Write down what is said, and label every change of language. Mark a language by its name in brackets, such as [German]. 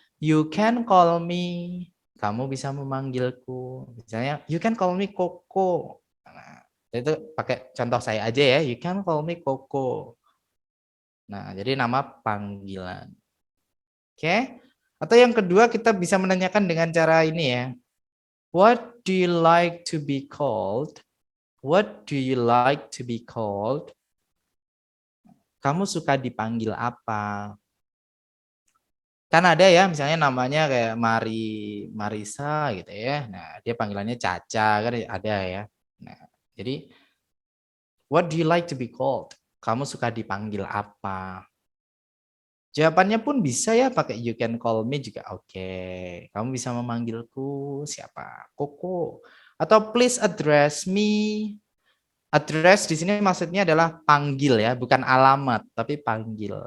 [English] You can call me. [Indonesian] Kamu bisa memanggilku. Misalnya, [English] you can call me [Indonesian] Koko. Nah, itu pakai contoh saya aja ya. [English] You can call me Koko. [Indonesian] Nah, jadi nama panggilan. Oke. Atau yang kedua kita bisa menanyakan dengan cara ini ya. [English] What do you like to be called? What do you like to be called? [Indonesian] Kamu suka dipanggil apa? Kan ada ya misalnya namanya kayak Marisa gitu ya. Nah, dia panggilannya Caca kan ada ya. Nah, jadi [English] what do you like to be called? [Indonesian] Kamu suka dipanggil apa? Jawabannya pun bisa ya pakai [English] you can call me [Indonesian] juga oke. Kamu bisa memanggilku siapa? Koko. Atau [English] please address me. [Indonesian] Address di sini maksudnya adalah panggil ya, bukan alamat, tapi panggil.